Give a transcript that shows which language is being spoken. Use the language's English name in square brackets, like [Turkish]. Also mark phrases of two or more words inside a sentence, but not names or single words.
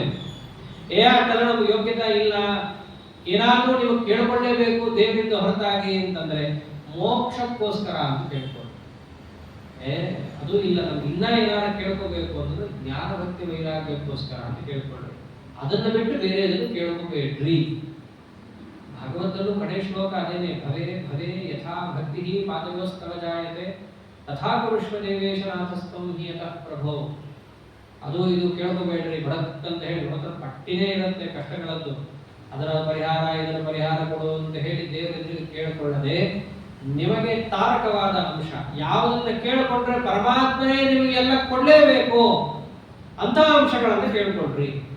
[Kannada] ಯಾಕಂದ್ರೆ ನಮ್ಗೆ ಯೋಗ್ಯತೆ ಇಲ್ಲ, ಏನಾದ್ರೂ ನೀವು ಕೇಳ್ಕೊಳ್ಳೇಬೇಕು ದೇವರಿಂದ ಹೊರತಾಗಿ ಅಂತಂದ್ರೆ ಮೋಕ್ಷಕ್ಕೋಸ್ಕರ ಅಂತ ಕೇಳ್ಕೊಳ್ಳಿ. ಅದು ಇಲ್ಲ, ನಮ್ಗೆ ಇನ್ನ ಏನಾದ್ರು ಕೇಳ್ಕೋಬೇಕು ಅಂದ್ರೆ ಜ್ಞಾನ ಭಕ್ತಿ ವೈರಾಗ್ಯಕ್ಕೋಸ್ಕರ ಅಂತ ಕೇಳ್ಕೊಳ್ಳಿ. ಅದನ್ನ ಬಿಟ್ಟು ಬೇರೆ ಅದನ್ನು ಕೇಳ್ಕೋಬೇಡ್ರಿ. ಭಾಗವತಲ್ಲೂ ಕಡೆ ಶ್ಲೋಕ ಅದೇನೆ, [Sanskrit] ಭವೇ ಭವೇ ಯಥಾ ಭಕ್ತಿ ಪಾದಯೋಸ್ತವ ಜಾಯತೆ ತಥಾ ಕುರುಷ್ವ ದೇವೇಶನಾಥಸ್ತಂ ಹಿ ಯತಃ ಪ್ರಭೋ. [Kannada] ಅದು ಇದು ಕೇಳ್ಕೋಬೇಡ್ರಿ ಬಡಕ್ ಅಂತ ಹೇಳಿ. ಮಾತ್ರ ಪಟ್ಟಿನೇ ಇರುತ್ತೆ ಕಷ್ಟಗಳದ್ದು, ಅದರ ಪರಿಹಾರ ಇದರ ಪರಿಹಾರ ಕೊಡು ಅಂತ ಹೇಳಿ ದೇವರೆದುರಿಗೆ ಕೇಳಿಕೊಳ್ಳದೆ ನಿಮಗೆ ತಾರಕವಾದ ಅಂಶ ಯಾವುದನ್ನ ಕೇಳಿಕೊಂಡ್ರೆ ಪರಮಾತ್ಮನೇ ನಿಮಗೆಲ್ಲ ಕೊಡ್ಲೇಬೇಕು ಅಂತ ಅಂಶಗಳನ್ನ ಕೇಳ್ಕೊಳ್ರಿ.